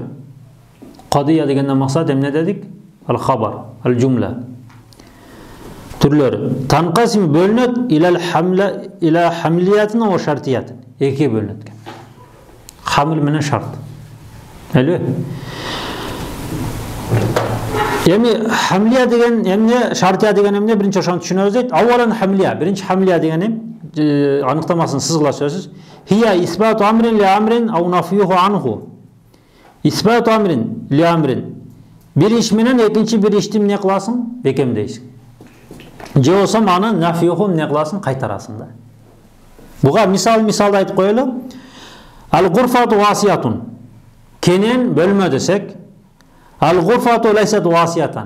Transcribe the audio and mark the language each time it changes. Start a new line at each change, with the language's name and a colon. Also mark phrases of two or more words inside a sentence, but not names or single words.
Kyrgyz: Кадыя дегенден максат эмне дедик?
Arabic: الخبر الجملة. Түрлөрү. تنقسم бөлүнөт إلى حملية وشرطية.
Kyrgyz: Эки бөлүнөт экен. Хамил менен шарт. Эле? Эми хамлия деген эмне, шартия деген эмне, биринчи ошону түшүнөбүз дейт.
Arabic: أولا حملية,
Kyrgyz: биринчи хамлия деген аныктамасын сызгыла сөзсүз.
Arabic: هي إثبات أمر لأمر أو نفيه عنه. إثبات أمر لأمر.
Kyrgyz: Бир иш менен экинчи бир ишти эмне кыласың? Бекемдейсиң. Же болсо аны нафюху эмне кыласың? Кайтарасың да. Буга мисалды айтып коелу.
Arabic: الغرفة واسعة.
Kyrgyz: Кенен бөлмө десек,
Arabic: الغرفة ليست واسعة.